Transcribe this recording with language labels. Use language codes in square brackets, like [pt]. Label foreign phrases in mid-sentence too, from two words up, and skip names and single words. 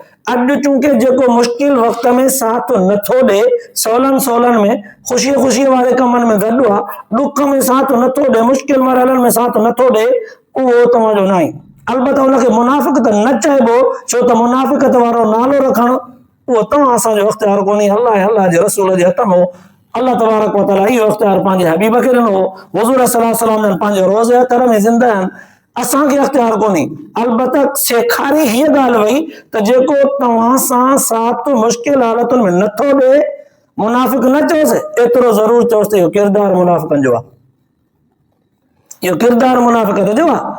[sd] अॼु चूंकि जेको मुश्किल वक़्त में साथ नथो ॾे, सवलनि में ख़ुशीअ वारे कमनि में गॾु आहे, ॾुख में साथ नथो ॾे, मुश्किल मरहलनि में साथ नथो ॾे, उहो तव्हांजो न आहे। अलबत्ता उनखे मुनाफ़िक़ त न चइबो, छो त मुनाफ़िक़त वारो नालो रखणु उहो तव्हां असांजो इख़्तियार कोन्हे, अल्लाह जे रसूल जे हथ में हो। [ar] الله تبارك وتعالى [sd] इहो इख़्तियार पंहिंजे हबीब खे ॾिनो हो। हुज़ूर [ar] صلى الله عليه وسلم [sd] पंहिंजे रोज़े अतर में ज़िंदा आहिनि, असांखे इख़्तियार कोन्हे। अलबत्ता सेखारी हीअ ॻाल्हि वई त जेको तव्हां सां साथ मुश्किल हालतुनि में नथो ॾे, मुनाफ़िक़ न चओसि, एतिरो ज़रूर चओसि त इहो किरदार मुनाफ़िक़नि जो आहे, इहो किरदार मुनाफ़िक़त जो आहे।